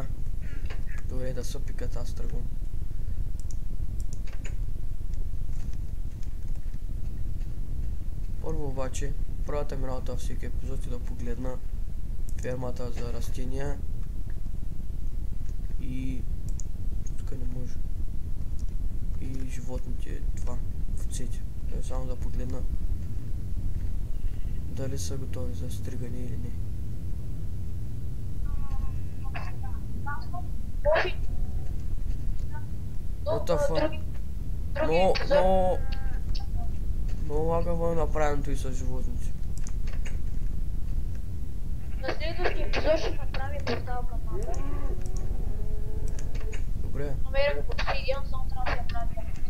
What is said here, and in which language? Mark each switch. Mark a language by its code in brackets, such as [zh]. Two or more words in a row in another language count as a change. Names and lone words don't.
[bg] Добре, да се пикат, аз тръгвам. Първо обаче, първата ми работа във всеки епизод е да погледна фермата за растения и тук не може. И животните, това, овцете. Само да погледна дали са готови за стригане или не. [en] What the fuck? [bg] Но лагаво е направеното и с животните. На следващия епизод ще направим портал към мапа. Добре. Намерих обсидиан, само трябва да я правя.